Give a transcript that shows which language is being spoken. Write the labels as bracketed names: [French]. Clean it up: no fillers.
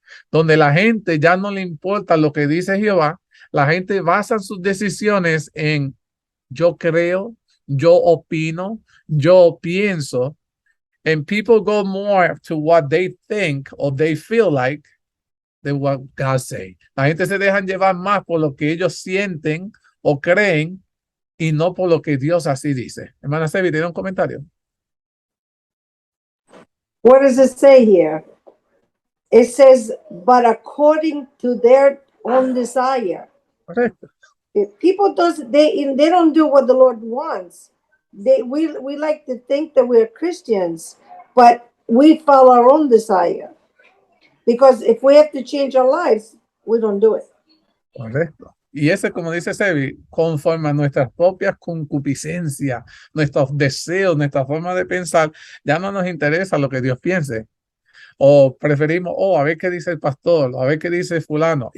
[Spanish] Donde la gente ya no le importa lo que dice Jehová, la gente basa sus decisiones en yo creo, yo opino, yo pienso, [English] and people go more to what they think or they feel like than what God say. [Spanish] La gente se dejan llevar más por lo que ellos sienten o creen y no por lo que Dios así dice. Hermana Sevi, ¿tiene un comentario? [English] What does it say here? It says, but according to their own desire. [Spanish] Correcto. [English] If people they don't do what the Lord wants. We like to think that we're Christians, but we follow our own desire. Because if we have to change our lives, we don't do it. [Spanish] Correcto. Y ese, como dice Sebi, conforme a nuestras propias concupiscencias, nuestros deseos, nuestra forma de pensar, ya no nos interesa lo que Dios piense. O preferimos, a ver qué dice el pastor, a ver qué dice fulano.